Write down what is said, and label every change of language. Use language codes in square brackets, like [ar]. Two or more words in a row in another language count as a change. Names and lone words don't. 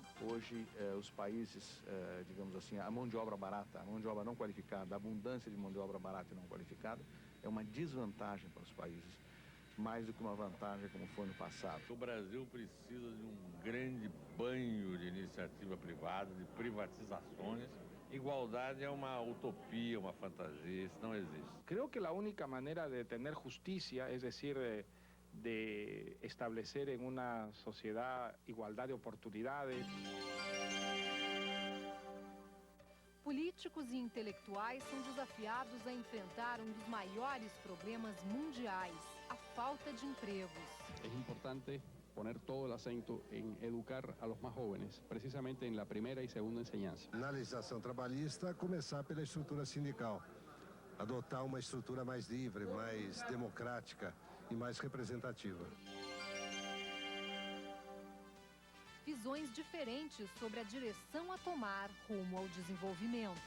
[pt] Hoje, os países, digamos assim, a mão de obra barata, a mão de obra não qualificada, a abundância de mão de obra barata e não qualificada é uma desvantagem para os países, mais do que uma vantagem como foi no passado. O Brasil precisa de um grande banho de iniciativa privada, de privatizações. Igualdade é uma utopia, uma fantasia, isso não existe. [es] Creo que la única manera de tener justicia, es decir, de establecer en una sociedad igualdad de oportunidades. [pt] Políticos e intelectuais são desafiados a enfrentar um dos maiores problemas mundiais, a falta de empregos. [es] É importante poner todo el acento en educar a los más jóvenes, precisamente en la primera y segunda enseñanza. [pt] Na legislação trabalhista, começar pela estrutura sindical, adotar uma estrutura mais livre, mais democrática e mais representativa. Visões diferentes sobre a direção a tomar rumo ao desenvolvimento.